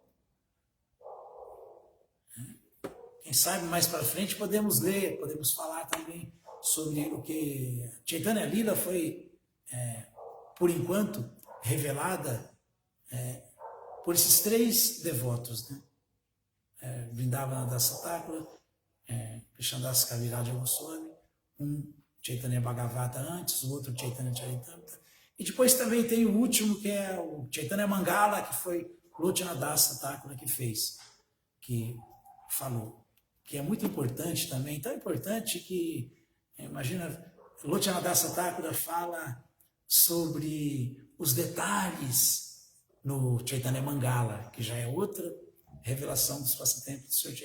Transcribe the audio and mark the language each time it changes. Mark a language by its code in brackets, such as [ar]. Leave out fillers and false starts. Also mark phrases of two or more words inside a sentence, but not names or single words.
[pt] Quem sabe mais para frente podemos ler, podemos falar também sobre o que Chaitanya Lila foi, por enquanto, revelada por esses três devotos, né? Vrindavana Dasa Thakura, Krishnadas Kaviraja Goswami, um Chaitanya Bhagavata antes, o outro Chaitanya Charitamrita, e depois também tem o último, que é o Chaitanya Mangala, que foi Lochana Dasa Thakura que fez, que falou, que é muito importante também, tão importante que, imagina, Lochana Dasa Thakura fala sobre os detalhes no Chaitanya Mangala, que já é outra revelação dos passatempos do Sr.